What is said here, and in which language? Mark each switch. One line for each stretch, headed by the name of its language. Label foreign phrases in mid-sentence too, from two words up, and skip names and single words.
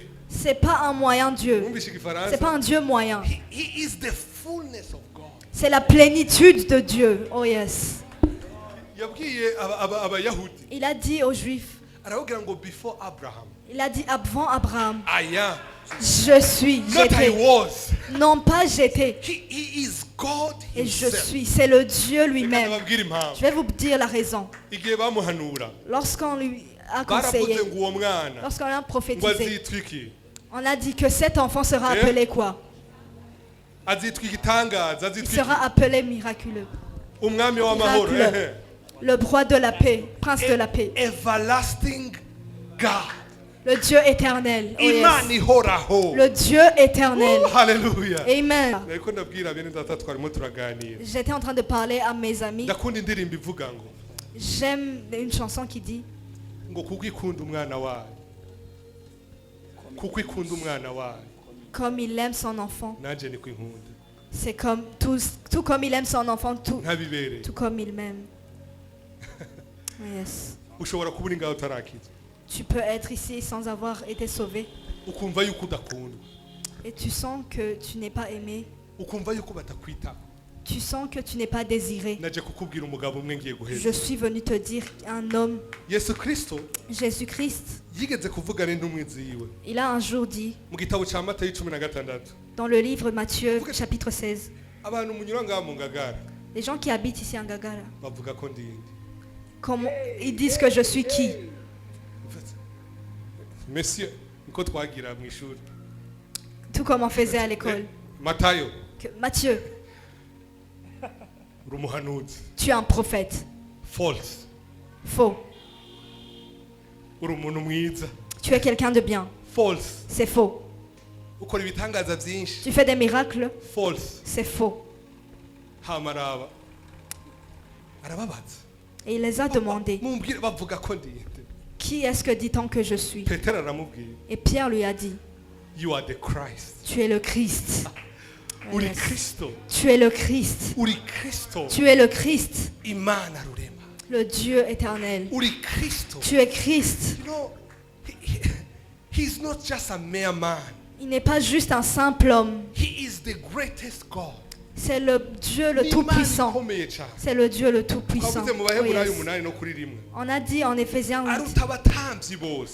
French: C'est pas un moyen Dieu.
Rundi: Mwumvishe igifaransa.
French: C'est pas un Dieu moyen.
English: He is the fullness of God.
French: C'est la plénitude de Dieu.
English: Oh yes.
Rundi: Yabwiye abayahudi.
French: Il a dit aux Juifs,
Rundi: Aravuga ngo before Abraham.
French: il a dit avant Abraham,
English: I am.
French: je suis,
English: Not I
French: j'étais.
English: was.
French: Non pas j'étais.
English: He is God
French: Et je
English: himself.
French: suis. C'est le Dieu
Rundi: Reka
French: lui-même.
Rundi: nababwire
French: Je
Rundi: impamvu.
French: vais vous dire la raison.
Rundi: Igihe bamuhanura.
French: Lorsqu'on lui a
Rundi: Baravuze
French: conseillé,
Rundi: ngo uwo mwana
French: lorsqu'on a
Rundi: ngo
French: prophétisé,
Rundi: azitwa iki?
French: on a dit que cet enfant sera Eh? appelé quoi?
Rundi: Azitwa igitangaza,
French: Il
Rundi: azitwa iki?
French: sera appelé miraculeux.
Rundi: Umwami w'amahoro.
French: Miraculeux. Le roi de la paix, prince de la paix.
English: Everlasting God.
French: Le Dieu éternel.
English: Oh, yes.
Rundi: Imana ihoraho.
French: Le Dieu éternel. Hallelujah. Amen.
Rundi: Nariko ndabwira bene data twarimo turaganira.
French: J'étais en train de parler à mes amis.
Rundi: Ndakunda indirimbo ivuga ngo
French: J'aime une chanson qui dit
Rundi: ngo kuko ikunda umwana wayo. Kuko ikunda umwana wayo.
French: comme il aime son enfant.
Rundi: Nanje niko inkunda.
French: C'est comme tout comme il aime son enfant, tout
Rundi: Ntabibere.
French: comme il m'aime.
English: Yes.
Rundi: Ushobora kuba uri ngaho utarakizwa.
French: Tu peux être ici sans avoir été sauvé
Rundi: Ukumva yuko udakundwa.
French: et tu sens que tu n'es pas aimé.
Rundi: Ukumva yuko batakwitaho.
French: Tu sens que tu n'es pas désiré.
Rundi: Naje kukubwira umugabo umwe ngiye guheza.
French: Je suis venu te dire un homme,
Rundi: Yesu Kristo
French: Jésus-Christ,
Rundi: yigeze kuvugana n'intumwa ziwe.
French: il a un jour dit
Rundi: Mu gitabo cya Matayo 16.
French: dans le livre Matthieu chapitre 16,
Rundi: Abantu munyura ngaha mu Ngagara
French: les gens qui habitent ici en Gagara,
Rundi: bavuga ko ndi indi.
French: comment ils disent que je suis qui? Monsieur,
Rundi: niko twagira mu ishuri.
French: Tout comme on faisait à l'école.
Rundi: Matayo,
French: Matthieu,
Rundi: uri umuhanuzi.
French: tu es un prophète.
English: False.
French: Faux.
Rundi: Uri umuntu mwiza.
French: Tu es quelqu'un de bien.
English: False.
French: C'est faux.
Rundi: Ukora ibitangaza byinshi.
French: Tu fais des miracles.
English: False.
French: C'est faux.
Rundi: Hamaraba. Arababaza.
French: Et il les a demandé,
Rundi: Mumbwire bavuga ko ndi indi.
French: qui est-ce que dit-on que je suis?
Rundi: Petero aramubwira.
French: Et Pierre lui a dit,
English: You are the Christ.
French: tu es le Christ.
Rundi: Uri
English: Yes.
Rundi: Kristo.
French: Tu es le Christ.
Rundi: Uri Kristo.
French: Tu es le Christ,
Rundi: Imana rurema.
French: le Dieu éternel.
Rundi: Uri Kristo.
French: Tu es Christ.
English: You know, he's not just a mere man.
French: Il n'est pas juste un simple homme.
English: He is the greatest God.
French: C'est le Dieu le Tout-Puissant.
Rundi: Ikomeye cyane.
French: C'est le Dieu le Tout-Puissant.
Rundi: Twavuze mu
English: Oh,
Rundi: Baheburayo
English: yes.
Rundi: 8 no kuri rimwe.
French: On a dit en Éphésiens 8,
Rundi: Aruta abatambyi bose.